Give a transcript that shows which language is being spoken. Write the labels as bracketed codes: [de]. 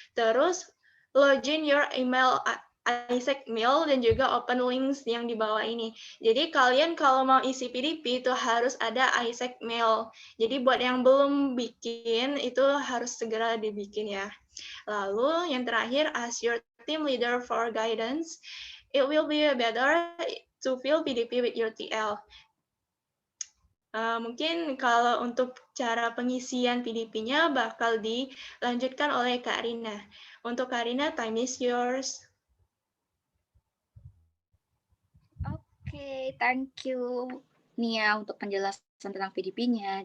[id] Terus [en] login your email [id] ISEC mail dan juga [en] open links [id] yang di bawah ini. Jadi kalian kalau mau isi PDP itu harus ada ISEC mail. Jadi buat yang belum bikin itu harus segera dibikin ya. Lalu yang terakhir, [en] ask your team leader for guidance. It will be better to fill PDP with your TL. [id] Mungkin kalau untuk cara pengisian PDP-nya bakal dilanjutkan oleh Kak Rina. Untuk [en] Kak Rina, time is yours. [id] Oke, [en] thank you [id] Nia untuk penjelasan tentang PDP-nya.